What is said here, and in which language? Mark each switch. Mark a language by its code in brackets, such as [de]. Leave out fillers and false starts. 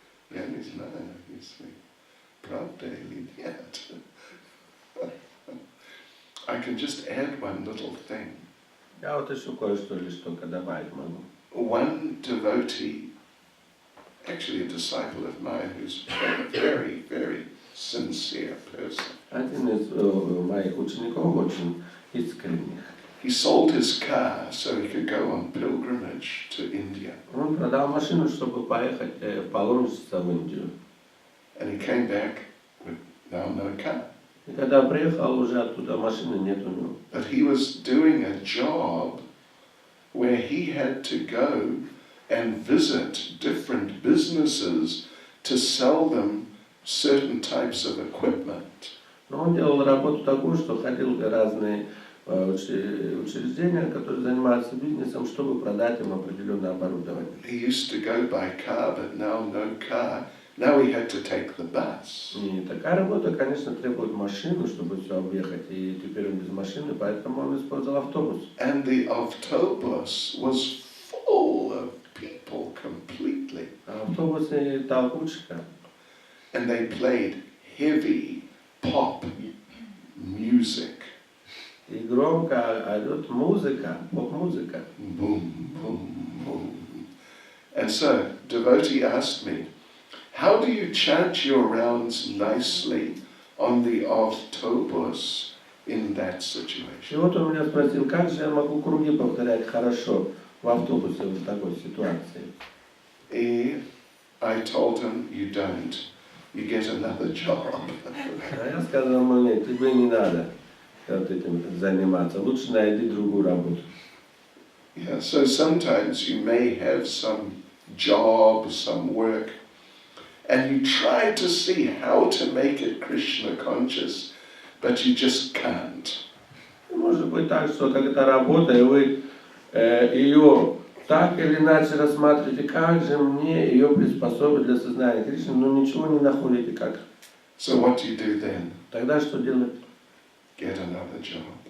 [ru] Я не знаю, если правда или нет. [en] I can just add one little thing. [ru] Я вот еще кое-что лишь только добавить могу. [en] One devotee, actually a disciple of mine, who's a very, very sincere person. [ru] Один из моих учеников очень искренних. [en] He sold his car so he could go on pilgrimage to India. [ru] Он продал машину, чтобы поехать в паломничество в Индию. [en] And he came back with now no car. [ru] И когда приехал, уже оттуда машины нет у него. [en] But he was doing a job where he had to go and visit different businesses to sell them certain types of equipment. [ru] Но он делал работу такую, что ходил в разные учреждения, которые занимаются бизнесом, чтобы продать им определенное оборудование. [en] He used to go by car, but now no car. Now he had to take the bus. [ru] И такая работа, конечно, требует машину, чтобы все объехать. И теперь он без машины, поэтому он использовал автобус. [en] And the autobus was full of people completely. [ru] А автобусы толкучка. [en] And they played heavy pop music. [ru] И громко идет музыка, поп-музыка. [en] Boom, boom, boom. And so, devotee asked me, how do you chant your rounds nicely on the autobus in that [ru] И [en] situation? [ru] вот он меня спросил, как же я могу круги повторять хорошо в автобусе в такой ситуации. [en] And I told him, you don't. You get another job. [ru] А я сказал ему, нет, тебе не надо вот этим заниматься, лучше найди другую работу. [en] Yeah, so sometimes you may have some job, some work, and you try to see how to make it Krishna conscious, but you just can't. [ru] Может быть так, что когда работа, и вы ее так или иначе рассматриваете, как же мне ее приспособить для сознания Кришны, но ничего не находите как. [en] So what do you do then? [ru] Тогда что делать? [en] Get another job.